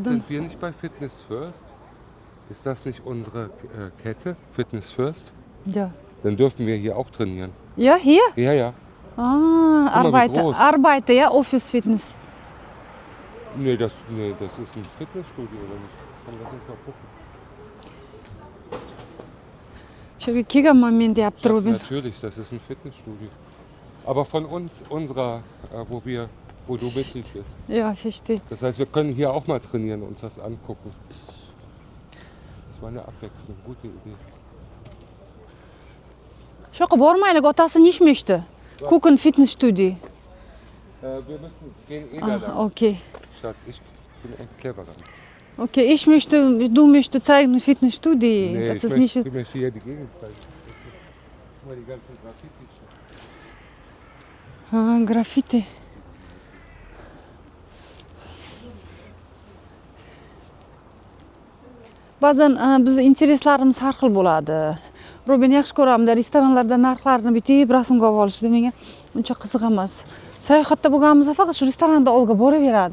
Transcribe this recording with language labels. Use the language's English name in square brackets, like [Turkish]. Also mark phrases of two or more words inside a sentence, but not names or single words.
[German] sind wir nicht bei Fitness First? Ist das nicht unsere Kette, Fitness First? Ja. Dann dürfen wir hier auch trainieren. Ja, hier? Ja, ja. Ah, mal, wie groß. Arbeiter, ja, Office Fitness. Nee, das ist ein Fitnessstudio, oder nicht? Lass uns mal gucken. [Uzbek] Şöyle kelganman men deyapti [German] Das, Robin. natürlich, das ist ein Fitnessstudio. Aber von uns, unserer, wo du Mitglied bist. Ja, verstehe. Das heißt, wir können hier auch mal trainieren und uns das angucken. Das war eine Abwechslung, gute Idee. [Uzbek] Shu yoqqa bormaylik, otasi nechmoshdi? [German] Kuchen Fitness Studio. Wir müssen gehen da lang. Okay. Schatz, ich bin ein cleverer. Okay, du möchtest zeigen, das Fitnessstudio. Nee, Das ich ist möchte nicht. hier die Gegend zeigen. Guck mal die ganzen Graffiti. Graffiti. [Uzbek] Ba'zan bizni intereslarimiz har xil bo'ladi. Robin yaxshi ko'ramda restoranlarda narxlarni bitib rasmga olib olishni menga uncha qiziq emas. Sayohatda bo'lganimizda faqat shu restoranda olga boraveradi.